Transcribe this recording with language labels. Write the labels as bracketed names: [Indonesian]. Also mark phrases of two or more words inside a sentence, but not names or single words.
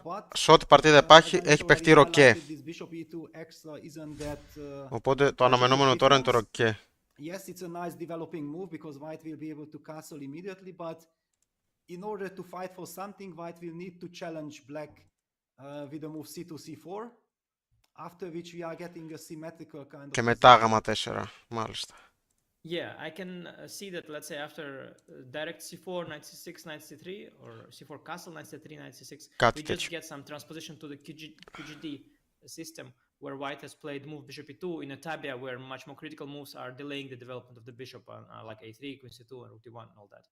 [English] but, [Greek] σε ό,τι παρτίδα υπάρχει, [English] as I [Greek] έχει [English] already [Greek] παιχτεί ροκέ. [English] highlighted, this bishop e2 extra isn't that, [Greek] Οπότε το αναμενόμενο τώρα είναι το ροκέ. [English] yes, it's a nice developing move because white will be able to castle immediately, but in order to fight for something, white will need to challenge black with the move c2, c4, after which we are getting a symmetrical kind of [Greek] Και μετά γάμα 4, μάλιστα. [English] Yeah, I can see that, let's say, after direct c4, knight c6, knight c3, or c4 castle, knight c3, knight c6, [Greek] Κάτι [English] we just [Greek] τέτοιο. [English] get some transposition to the QGD system, where white has played move bishop e2 in a tabia where much more critical moves are delaying the development of the bishop, like a3, queen c2, and rook d1, and all that.